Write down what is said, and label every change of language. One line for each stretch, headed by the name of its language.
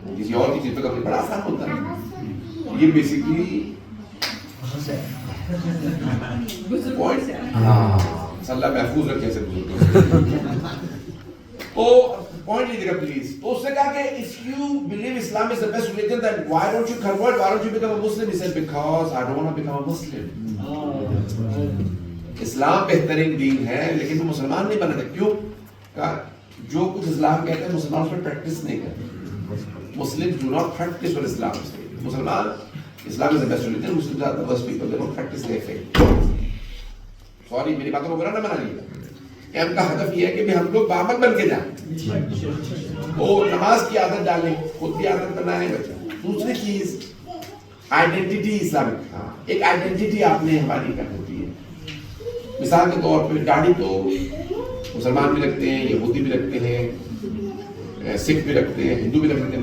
Urdu: کسی اور کی چیز پہ قبول بڑا آسان ہوتا ہے. یہ بیسکلی پوائنٹ. اللہ محفوظ رکھے ایسے بزرگوں. تو پوائنٹ لیجیے گا پلیز. تو اس نے کہا کہ
English: if you believe Islam is the best religion, then why don't you convert, why don't you become a Muslim? He said, because I don't want to become a Muslim.
Urdu: اسلام بہترین دین ہے لیکن وہ مسلمان نہیں بنا تھا. کیوں؟ جو کچھ اسلام کہتے ہیں مسلمان اس پر پریکٹس نہیں کرتے.
English: Muslims do not practice what Islam is saying. مسلمان Islam is the best religion. Muslims are the worst people. They don't practice their faith.
Urdu: Sorry, میری باتوں کو برا نہ بنا لیجیے. ان کا ہدف یہ ہے کہ ہم لوگ بامن بن کے جائیں. وہ نماز کی عادت ڈالیں, خود کی عادت بنائیں بچے. دوسری چیز آئیڈینٹی اسلامک. ایک آئیڈینٹی آپ نے ہماری کرنی ہوتی ہے. مثال کے طور پہ داڑھی تو مسلمان بھی رکھتے ہیں, یہودی بھی رکھتے ہیں, سکھ بھی رکھتے ہیں, ہندو بھی رکھتے ہیں.